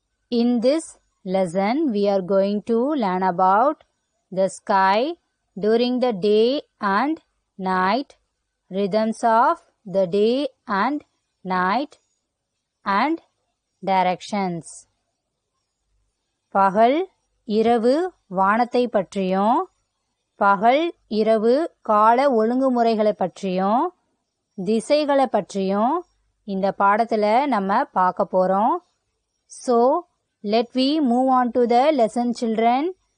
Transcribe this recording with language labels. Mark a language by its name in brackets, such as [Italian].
[English] In this lesson we are going to learn about the sky during the day and night, rhythms of the day and night, and directions. [Tamil] பகல் இரவு வானத்தை பற்றியும் பகல் இரவு கால ஒழுங்குமுறைகளை பற்றியும் திசைகளை பற்றியும் இந்த பாடத்துல நம்ம பார்க்க போறோம். [English] So let we move on to the lesson children.